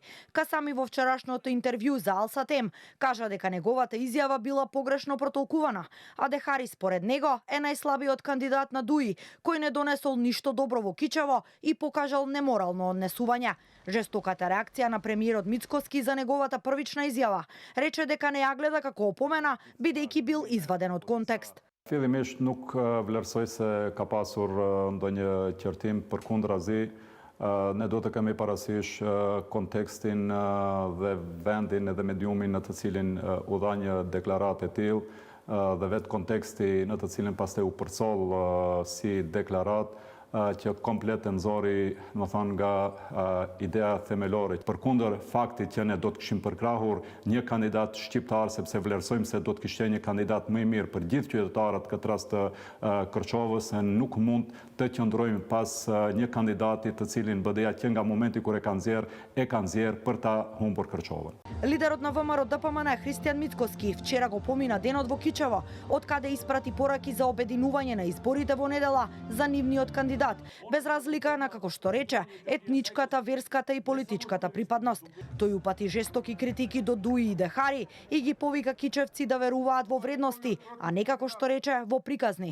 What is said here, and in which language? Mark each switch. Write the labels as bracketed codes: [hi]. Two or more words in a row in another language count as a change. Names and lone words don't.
[mk] Касами во вчерашното интервју за Алсатем кажа дека неговата изјава била погрешно протолкувана, а Дехари според него е најслабиот кандидат на ДУИ, кој не донесол ништо добро во Кичево и покажал неморално однесување. Жестоката реакција на премиерот Мицкоски за неговата првична изјава рече дека не ја гледа како опомена, бидејќи бил изваден од контекст. [sq] Fillimisht nuk vlerësoj se ka pasur ndonjë qertim përkundrazi. Ne do të kemi parasysh kontekstin dhe vendin edhe mediumin në të cilin u dha një deklaratë e tillë dhe vetë konteksti në të cilin pastaj u përcoll si deklaratë që kompletën zori, më thonë, nga ideja themelore. Përkundër faktit që ne do të kishim përkrahur një kandidat shqiptar, sepse vlerësojmë se do të kishte një kandidat më i mirë për gjithë qytetarët, këtë rast të Kërçovës, se nuk mund të qëndrojmë pas një kandidati të cilin BDA që nga momenti kur e kanë nxjerr për ta humbur Kërçovën. [mk] Лидерот на ВМРО ДПМН Христијан Мицкоски вчера го помина денот во Кичево, од каде испрати пораки за обединување на изборите во недела за нивниот кандидат, без разлика на, како што рече, етничката, верската и политичката припадност. Тој упати жестоки критики до Дуи и Дехари и ги повика кичевци да веруваат во вредности, а не, како што рече, во приказни.